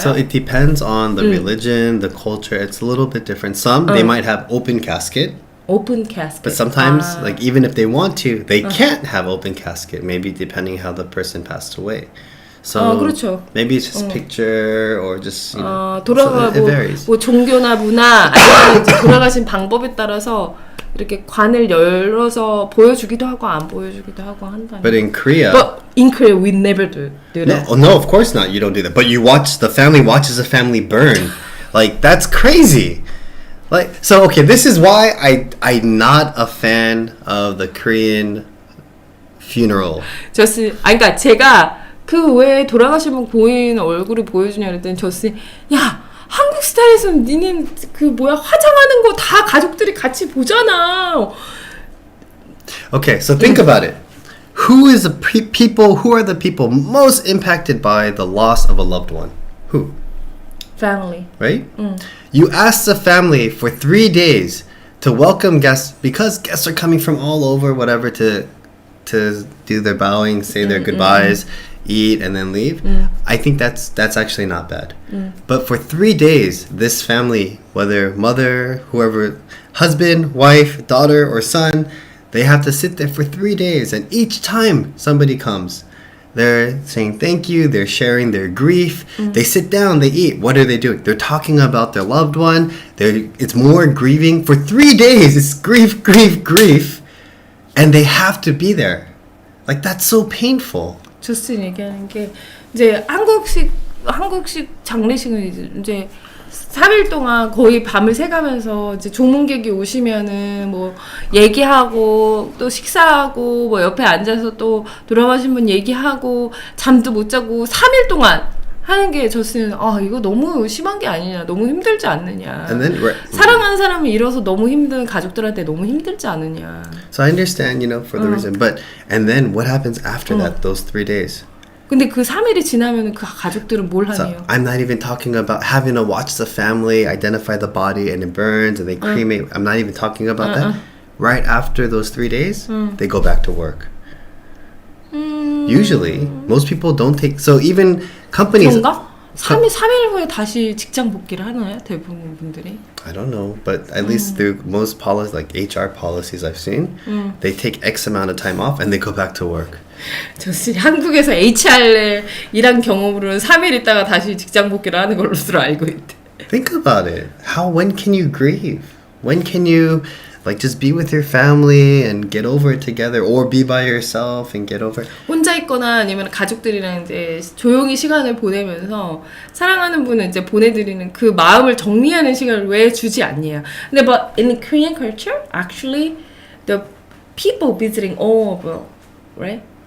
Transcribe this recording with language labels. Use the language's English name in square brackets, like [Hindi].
[English] So it depends on the religion, the culture. It's a little bit different. Some they might have open casket. Open casket. But sometimes, like even if they want to, they can't have open casket. Maybe depending how the person passed away. So [Korean] 그렇죠. [English] maybe it's just picture or just [Korean] 돌아가고 [English] so it varies. [Korean] 뭐 종교나 문화 아니면 이제 돌아가신 방법에 따라서 이렇게 관을 열어서 보여주기도 하고 안 보여주기도 하고 한다. [English] But in Korea, we never do that. No, of course not. You don't do that. But the family watches a family burn. Like that's crazy. Like so, okay. This is why I'm not a fan of the Korean funeral. [Korean] 그러니까 제가 그 왜 돌아가신 분 고인 얼굴을 보여주냐 그랬더니 야 한국 스타일에서는 니네 그 뭐야 화장하는 거 다 가족들이 같이 보잖아. [English] Okay, so think about it. Who are the people most impacted by the loss of a loved one? Who? Family. Right? You ask the family for 3 days to welcome guests because guests are coming from all over, whatever, to do their bowing, say their goodbyes, eat, and then leave. I think that's actually not bad. But for 3 days, this family, whether mother, whoever, husband, wife, daughter, or son, they have to sit there for 3 days, and each time somebody comes, They're saying thank you. They're sharing their grief. They sit down. They eat. What are they doing? They're talking about their loved one. It's more grieving. For 3 days, it's grief, grief, grief. And they have to be there. Like, that's so painful. [Korean] 저스틴 얘기하는 게 이제 한국식 장례식은 이제 3일 동안 거의 밤을 새가면서 이제 조문객이 오시면은 뭐 얘기하고 또 식사하고 뭐 옆에 앉아서 또 돌아가신 분 얘기하고 잠도 못 자고 3일 동안 하는 게 저스는 이거 너무 심한 게 아니냐, 너무 힘들지 않느냐. [English] And then, [Korean] 사랑하는 사람이 잃어서 너무 힘든 가족들한테 너무 힘들지 않느냐. [English] So I understand, for the reason, and then what happens after that? Those 3 days. [Korean] 근데 그 3일이 지나면 그 가족들은 뭘 [English] So [Korean] 하네요? [English] I'm not even talking about having to watch the family identify the body and it burns and they cremate. I'm not even talking about that. Right after those 3 days, they go back to work. Usually, most people don't take. So even companies. [Korean] 그런가? 3일 후에 다시 직장 복귀를 하나요? 대부분 분들이? [English] I don't know, but at least through most policies, like HR policies I've seen, they take X amount of time off and they go back to work. [Korean] 저씨 한국에서 HR에 일한 경험으로는 3일 있다가 다시 직장 복귀를 하는 걸로 알고 있대. [English] Think about it. When can you grieve? When can you just be with your family and get over it together, or be by yourself and get over it? [Korean] 혼자 있거나 아니면 가족들이랑 이제 조용히 시간을 보내면서 사랑하는 분을 이제 보내드리는 그 마음을 정리하는 시간을 왜 주지 않냐. 근데 [English] but in Korean culture, actually, the people visiting all over, right?